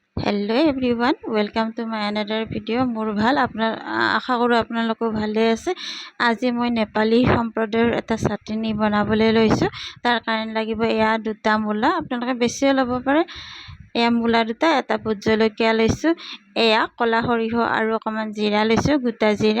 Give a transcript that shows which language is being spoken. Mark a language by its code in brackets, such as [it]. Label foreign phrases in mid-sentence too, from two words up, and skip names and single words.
[en] hello everyone welcome to my another video [as] মোৰ ভাল আপোনাৰ আশা কৰো আপোনালোকো ভালে আছে। আজি মই নেপালী সম্প্ৰদায়ৰ এটা চাটনি বনাবলৈ লৈছো। তাৰ কাৰণে লাগিব এয়া দুটা মূলা, আপোনালোকে বেছিও ল'ব পাৰে। এয়া মূলা দুটা, এটা ভোট জলকীয়া লৈছো, এয়া কলা সৰিয়হ আৰু অকমান জিৰা লৈছো, গোটা জিৰা।